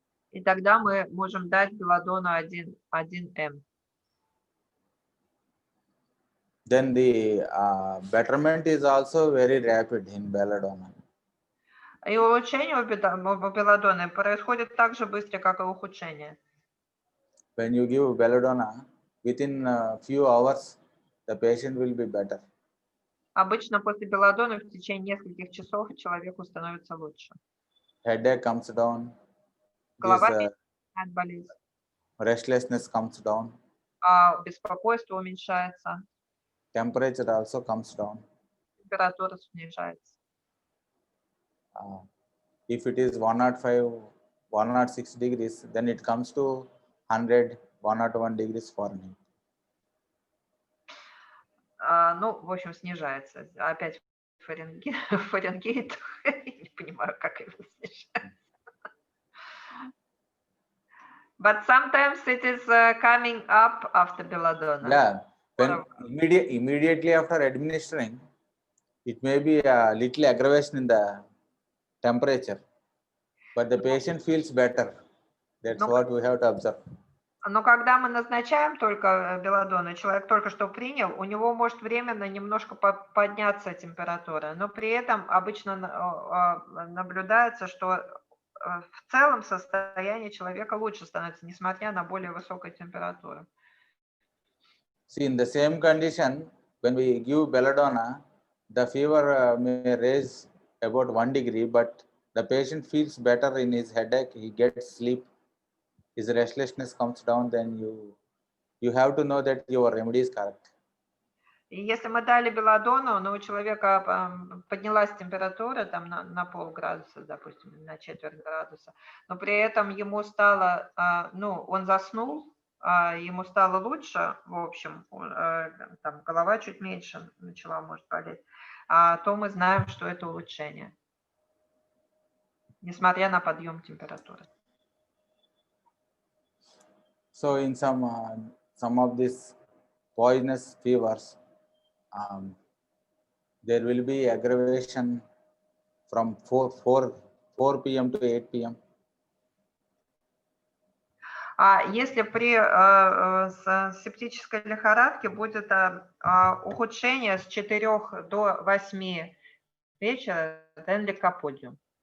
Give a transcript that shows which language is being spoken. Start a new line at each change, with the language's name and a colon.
Russian: И тогда мы можем дать белладону 1 М.
English: Then the betterment is also very rapid in belladonna.
Russian: И улучшение у белладоны происходит так же быстро, как и ухудшение.
English: When you give belladonna, within a few hours, the patient will be better.
Russian: Обычно после белладоны в течение нескольких часов человеку становится лучше.
English: Headache comes down.
Russian: Голова начинает болеть.
English: Restlessness comes down.
Russian: Беспокойство уменьшается.
English: Temperature also comes down.
Russian: Температура снижается.
English: If it is 105, 106 degrees, then it comes to 100, 101 degrees Fahrenheit.
Russian: Ну, в общем, снижается. Опять Фаренгейт. Я не понимаю, как его снижать.
English: But sometimes it is coming up after belladonna. Yeah, when immediately after administering, it may be a little aggravation in the temperature, but the patient feels better. That's
Russian: Ну,
English: what we have to observe.
Russian: Но когда мы назначаем только белладонну, человек только что принял, у него может временно немножко подняться температура, но при этом обычно наблюдается, что в целом состояние человека лучше становится, несмотря на более высокую температуру.
English: See, in the same condition, when we give belladonna, the fever may raise about 1 degree, but the patient feels better in his headache, he gets sleep, his restlessness comes down, then you have to know that your remedy is correct.
Russian: И если мы дали белладонну, но у человека поднялась температура там на полградуса, допустим, на четверть градуса, но при этом ему стало, ну, он заснул, ему стало лучше, в общем, там голова чуть меньше начала, может, болеть, то мы знаем, что это улучшение, несмотря на подъем температуры.
English: So in some of these poisonous fevers, there will be aggravation from 4 p.m. to 8 p.m.
Russian: Если при септической лихорадке будет ухудшение с 4 до 8 вечера,
English: then lycopodium.